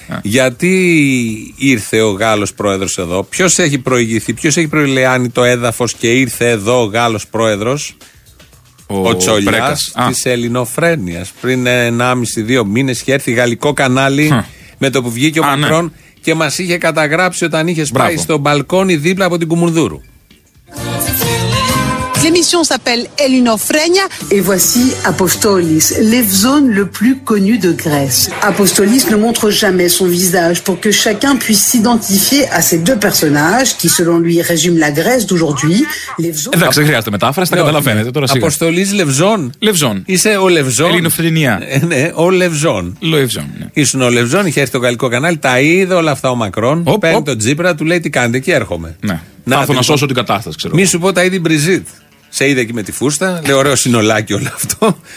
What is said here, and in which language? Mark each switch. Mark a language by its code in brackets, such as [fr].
[el] Γιατί ήρθε ο Γάλλος πρόεδρος εδώ, ποιος έχει προηγηθεί, ποιος έχει προηλεάνει το έδαφος και ήρθε εδώ ο Γάλλος πρόεδρος. Ο Τσολιάς της Ελληνοφρένειας. Πριν 1,5-2 μήνες είχε έρθει γαλλικό κανάλι με το που βγήκε ο Μακρόν. Και μας είχε καταγράψει όταν είχες πάει στο μπαλκόνι δίπλα από την Κουμουνδούρου. [fr] L'émission s'appelle Ελληνοφρένια. Et voici Apostolis, l'Evzone le plus connu de Grèce. Apostolis ne montre jamais son visage pour que chacun puisse s'identifier à ces deux personnages qui, selon lui, résument la Grèce d'aujourd'hui. [el] Εντάξει, δεν χρειάζεται μετάφραση, τα καταλαβαίνετε τώρα. Αποστολής Λευζών. Λευζών. Είσαι ο Λευζών. Ελληνοφρενία. Ναι, ο Λευζών. Λευζών. Ήσουν ο Λευζών, είχε έρθει το γαλλικό κανάλι, τα είδε όλα αυτά ο Μακρόν. Παίρνει τον Τσίπρα, του λέει τι κάνετε και έρχομαι. Ναι. Θα έρθω να σώσω την κατάσταση, ξέρω. Μη σου πω τα είδη Μπριζίτ. Σε είδε εκεί με τη φούστα. Λέω ωραίο συνολάκι όλο αυτό.